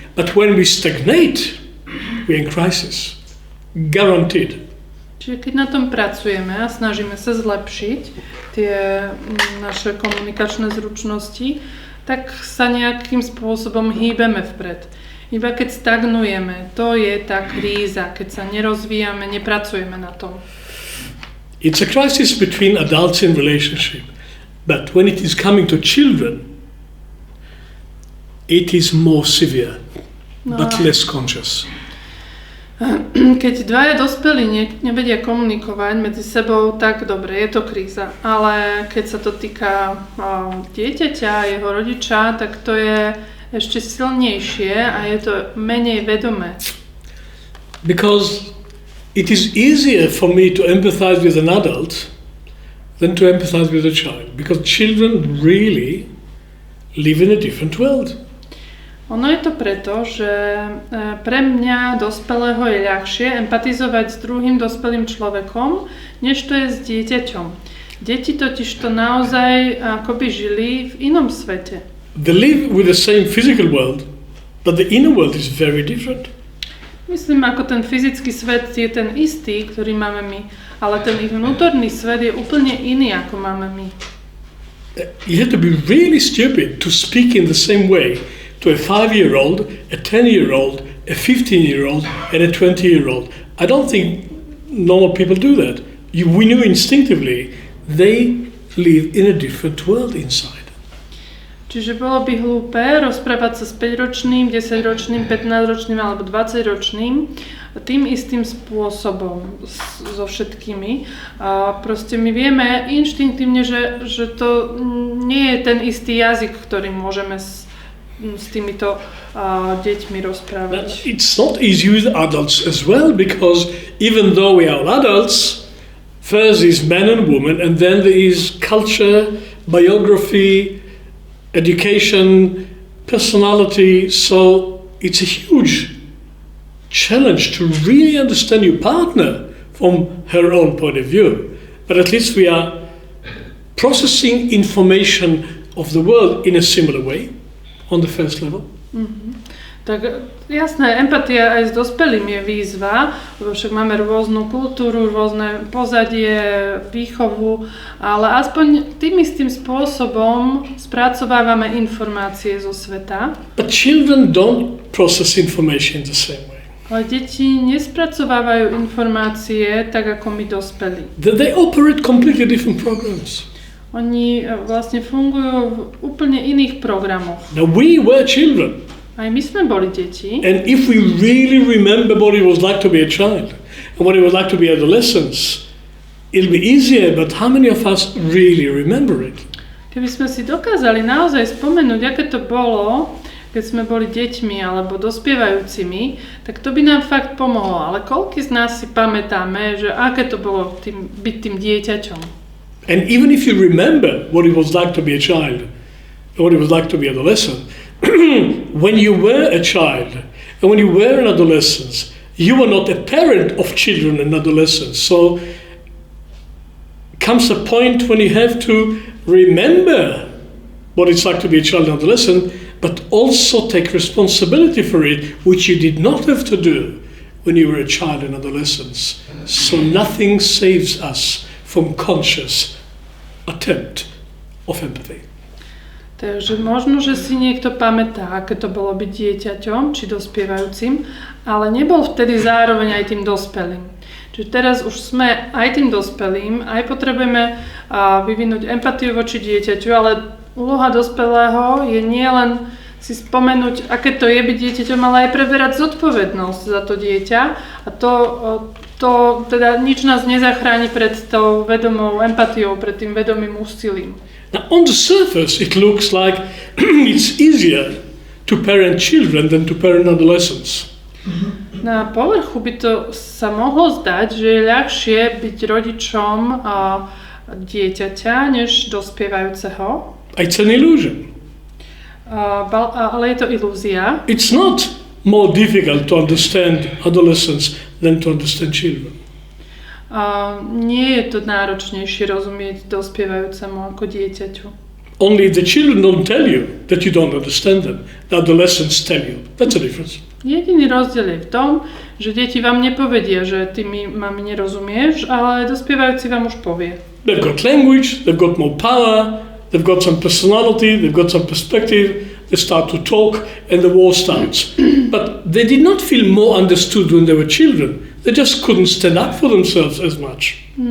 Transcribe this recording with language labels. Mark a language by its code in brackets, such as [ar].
[en] But when we stagnate, we're in crisis. Guaranteed. [sk] Čiže keď na tom pracujeme a snažíme sa zlepšiť tie naše komunikačné zručnosti, tak sa nejakým spôsobom hýbeme vpred. Iba keď stagnujeme, to je tá kríza, keď sa nerozvíjame, nepracujeme na tom. [en] It's a crisis between adults in relationship, but when it is coming to children, it is more severe, but less conscious. [sk] Keď dvaja dospelí nevedia komunikovať medzi sebou, tak dobre, je to kríza. Ale keď sa to týka dieťaťa, jeho rodiča, tak to je ešte silnejšie a je to menej vedomé. [en] Because it is easier for me to empathize with an adult than to empathize with a child. Because children really live in a different world. [sk] Ono je to preto, že pre mňa dospelého je ľahšie empatizovať s druhým dospelým človekom, než to je s dieťaťom. Deti totiž to naozaj akoby žili v inom svete. [en] They live with the same physical world, but the inner world is very different. [sk] Myslím, ako ten fyzický svet je ten istý, ktorý máme my, ale ten ich vnútorný svet je úplne iný, ako máme my. [en] You have to be really stupid to speak in the same way to a 5-year-old, a 10-year-old, a 15-year-old, and a 20-year-old. I don't think normal people do that. We knew instinctively they live in a different world inside. [sk] Čiže bolo by hlúpe rozprávať sa s 5-ročným, 10-ročným, 15-ročným alebo 20-ročným tým istým spôsobom so všetkými. A proste my vieme inštinktívne, že to nie je ten istý jazyk, ktorý môžeme s týmito deťmi rozprávať. [en] It's not easy with adults as well, because even though we are adults, first is man and woman, and then there is culture, biography, education, personality, so it's a huge challenge to really understand your partner from her own point of view. But at least we are processing information of the world in a similar way on the first level. Mm-hmm. [sk] Tak jasné, empatia aj s dospelým je výzva, lebo však máme rôznu kultúru, rôzne pozadie, výchovu, ale aspoň tým istým spôsobom spracovávame informácie zo sveta. [en] But children don't process information the same way. [sk] Ale deti nespracovávajú informácie tak ako my dospelí. [en] They operate completely different programs. [sk] Oni vlastne fungujú v úplne iných programoch. [en] Now we were children. [sk] Aj my sme boli deti. [en] And if we really remember what it was like to be a child and what it was like to be adolescents, it'll be easier, but how many of us really remember it? [sk] Keby sme si dokázali naozaj spomenúť, aké to bolo, keď sme boli deťmi alebo dospievajúcimi, tak to by nám fakt pomohlo. Ale koľký z nás si pamätáme, že aké to bolo byť tým dieťaťom? [en] And even if you remember what it was like to be a child, and what it was like to be adolescent, when you were a child and when you were an adolescent, you were not a parent of children and adolescents. So comes a point when you have to remember what it's like to be a child and adolescent, but also take responsibility for it, which you did not have to do when you were a child and adolescent. So nothing saves us from conscious attempt of empathy. [sk] Takže možno, že si niekto pamätá, aké to bolo byť dieťaťom či dospievajúcim, ale nebol vtedy zároveň aj tým dospelým. Čiže teraz už sme aj tým dospelým, aj potrebujeme vyvinúť empatiu voči dieťaťu, ale úloha dospelého je nielen si spomenúť, aké to je byť dieťaťom, ale aj preberať zodpovednosť za to dieťa. A to teda nič nás nezachráni pred tou vedomou empatiou, pred tým vedomým úsilím. [en] Now, on the surface, it looks like it's easier to parent children than to parent adolescents. [sk] Na povrchu by to sa mohlo zdať, že je ľahšie byť rodičom dieťaťa než dospievajúceho. [en] It's an illusion. [sk] Ale je to ilúzia. [en] It's not more difficult to understand adolescents than to understand children. [sk] Nie je to náročnejšie rozumieť dospievajúcemu ako dieťaťu. [en] Only the children don't tell you that you don't understand them. The adolescents tell you. That's a difference. [sk] Jediný rozdiel je v tom, že deti vám nepovedia, že ty mi mami nerozumieš, ale dospievajúci vám už povie. [en] They've got language, they've got more power, they've got some personality, they've got some perspective, they start to talk and the war starts. But they did not feel more understood when they were children. They just couldn't stand up for themselves as much.